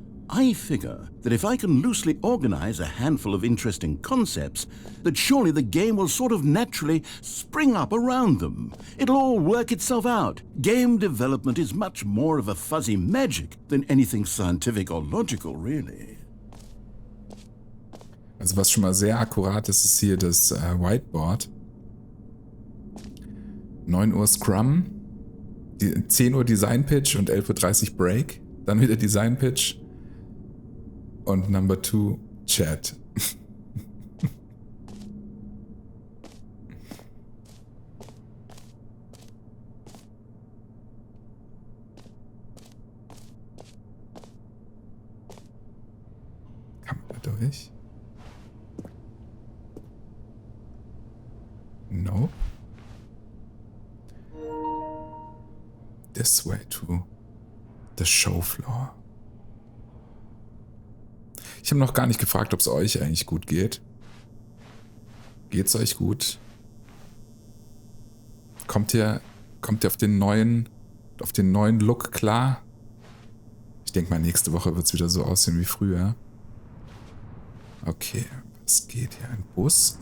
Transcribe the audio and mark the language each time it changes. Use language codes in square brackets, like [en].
[en] I figure that if I can loosely organize a handful of interesting concepts, that surely the game will sort of naturally spring up around them. It'll all work itself out. Game development is much more of a fuzzy magic than anything scientific or logical, really. [de] Also was schon mal sehr akkurat ist, ist hier das Whiteboard. 9 Uhr Scrum, 10 Uhr Design Pitch und 11:30 Uhr Break. Dann wieder Design Pitch. Und [en] Number 2 Chat. [de] Kann man da durch? Nope. [en] This way to the show floor. [de] Ich habe noch gar nicht gefragt, ob es euch eigentlich gut geht. Geht's euch gut? Kommt ihr auf den neuen Look klar? Ich denke mal, nächste Woche wird es wieder so aussehen wie früher. Okay, was geht hier? Ein Bus?